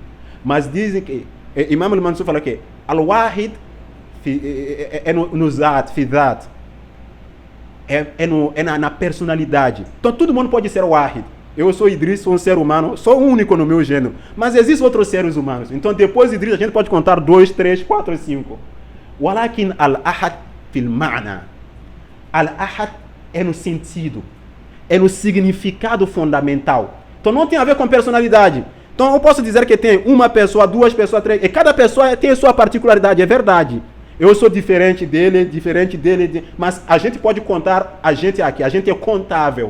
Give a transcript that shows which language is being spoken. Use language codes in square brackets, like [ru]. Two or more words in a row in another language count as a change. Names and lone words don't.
[pt] Mas dizem que, Imam Al-Mansur fala que Al-Wahid é no Zat, [ar] في ذات. [pt] na personalidade. Então todo mundo pode ser Wahid. Eu sou Idris, sou um ser humano, sou único no meu gênero. Mas existem outros seres humanos. Então depois de Idris a gente pode contar 2, 3, 4, 5. [ar] ولكن الأحد في المعنى. [pt] Al-ahad é no sentido, é no significado fundamental. Então não tem a ver com personalidade. Então eu posso dizer que tem uma pessoa, 2 pessoas, 3, e cada pessoa tem a sua particularidade, é verdade. Eu sou diferente dele, mas a gente pode contar a gente aqui, a gente é contável.